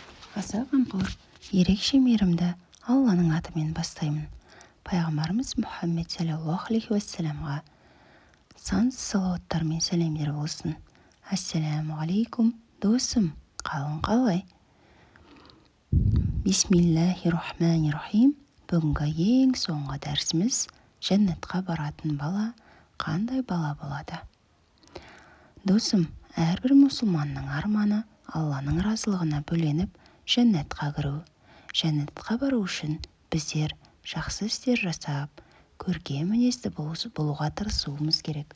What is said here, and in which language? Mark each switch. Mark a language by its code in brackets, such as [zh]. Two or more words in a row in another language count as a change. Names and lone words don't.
[kk] Аса қамқор, ерекше мейірімді Алланың атымен бастаймын. Пайғамбарымыз Мұхаммед [ar] صلى الله عليه وسلم [kk] сансыз салауаттар мен сәлемдер болсын. [ar] السلام عليكم, [kk] досым, қалың қалай? [ar] بسم الله الرحمن الرحيم. [kk] Бүгінгі ең соңғы дәрісіміз жәннатқа баратын бала қандай бала болады? Досым, әрбір мұсылманның арманы Алланың разылығына бөленіп жәннатқа кіру. Жәннатқа бару үшін біздер жақсы істер жасап, көркем мінезді болуға тырысуымыз керек.